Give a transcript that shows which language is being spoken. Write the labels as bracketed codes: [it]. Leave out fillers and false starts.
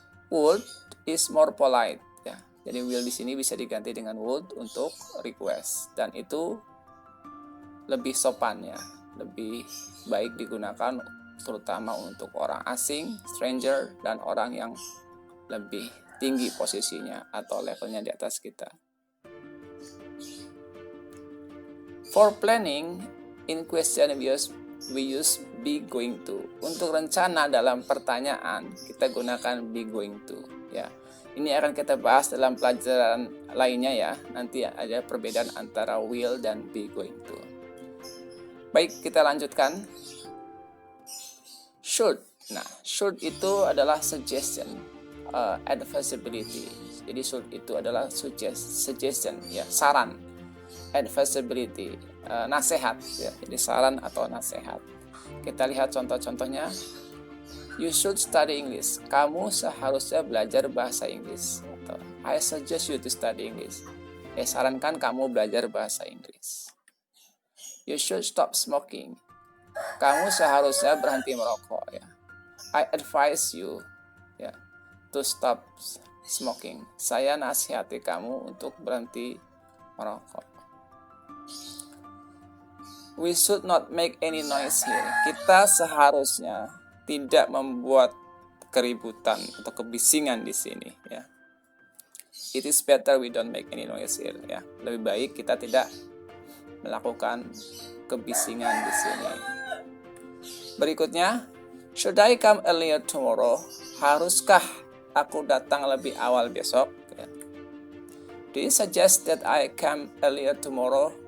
[en] Would is more polite, [id] ya. Jadi will di sini bisa diganti dengan would untuk request, dan itu lebih sopan, ya, lebih baik digunakan terutama untuk orang asing, stranger, dan orang yang lebih tinggi posisinya atau levelnya di atas kita. [en] For planning, in question we use be going to. [id] Untuk rencana dalam pertanyaan, kita gunakan be going to. Ya, ini akan kita bahas dalam pelajaran lainnya, ya. Nanti ada perbedaan antara will dan be going to. Baik, kita lanjutkan. Should. Nah, should itu adalah suggestion, advisability. Jadi should itu adalah suggestion, ya, saran. Advisability, nasihat, ya. Jadi saran atau nasihat. Kita lihat contoh-contohnya. [en] You should study English. [id] Kamu seharusnya belajar bahasa Inggris. [en] Atau I suggest you to study English. [id] Sarankan kamu belajar bahasa Inggris. [en] You should stop smoking. [id] Kamu seharusnya berhenti merokok, ya. [en] I advise you, ya, to stop smoking. [id] Saya nasihati kamu untuk berhenti merokok. [en] We should not make any noise here. [id] Kita seharusnya tidak membuat keributan atau kebisingan di sini, ya. [en] It is better we don't make any noise here, ya. [id] Lebih baik kita tidak melakukan kebisingan di sini. Berikutnya, [en] should I come earlier tomorrow? [id] Haruskah aku datang lebih awal besok? Ya. [en] Do you suggest that I come earlier tomorrow?